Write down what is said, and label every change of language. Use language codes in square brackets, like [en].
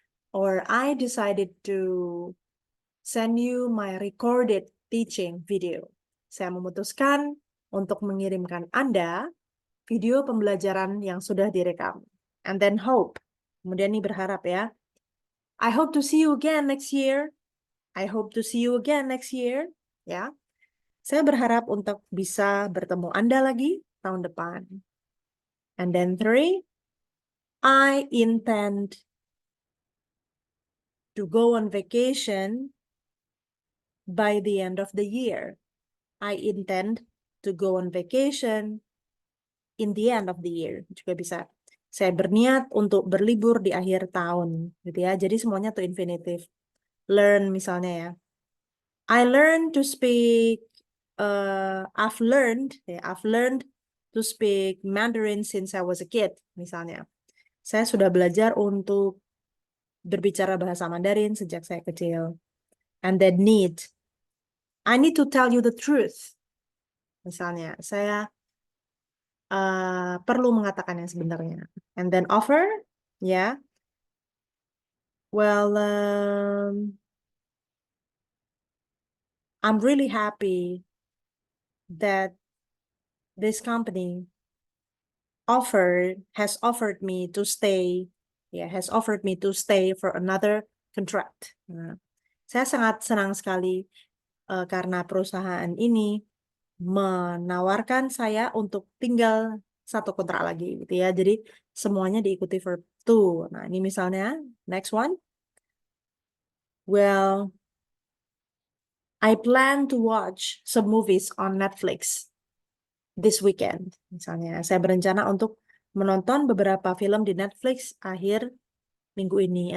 [en] Or I decided to send you my recorded teaching video. [id] Saya memutuskan untuk mengirimkan Anda video pembelajaran yang sudah direkam. [en] And then hope. [id] Kemudian ini berharap ya. [en] I hope to see you again next year. I hope to see you again next year. [id] Ya. Saya berharap untuk bisa bertemu Anda lagi tahun depan. [en] And then 3, I intend to go on vacation by the end of the year. I intend to go on vacation in the end of the year. [id] Juga bisa. Saya berniat untuk berlibur di akhir tahun, gitu ya. Jadi semuanya [en] to infinitive. Learn [id] misalnya ya. [en] I learned to speak. I've learned to speak Mandarin since I was a kid, misalnya. [id] Saya sudah belajar untuk berbicara bahasa Mandarin sejak saya kecil. [en] And then need. I need to tell you the truth. [id] Misalnya, saya perlu mengatakan yang sebenarnya. [en] And then offer, ya. Well, I'm really happy that this company has offered me to stay for another contract. [id] Nah, saya sangat senang sekali karena perusahaan ini menawarkan saya untuk tinggal satu kontrak lagi, gitu ya. Jadi semuanya diikuti verb to. Nah, ini misalnya next one. [en] Well, I plan to watch some movies on Netflix this weekend. [id] Misalnya, saya berencana untuk menonton beberapa film di Netflix akhir minggu ini.